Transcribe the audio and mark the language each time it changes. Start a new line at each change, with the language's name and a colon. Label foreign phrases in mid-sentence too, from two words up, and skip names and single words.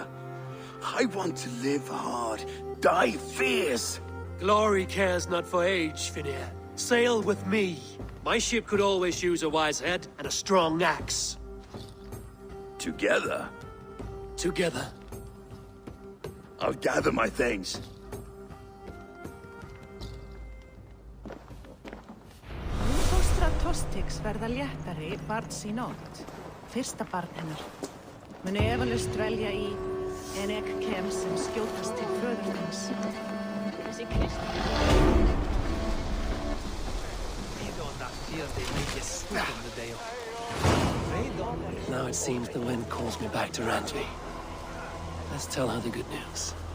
English: I want to live hard, die fierce. Glory cares not for age, Finnir. Sail with me. My ship could always use a wise head and a strong axe. Together? Together. I'll gather my things.
Icelandic: Fóstra Tostix verða léttari barns í nótt. Fyrsta barn hennar. Mun efalaust dvelja í en ek kem sem skjótast til föður þins. Þessi Kristi.
English: Now it seems the wind calls me back to Randvi. Let's tell her the good news.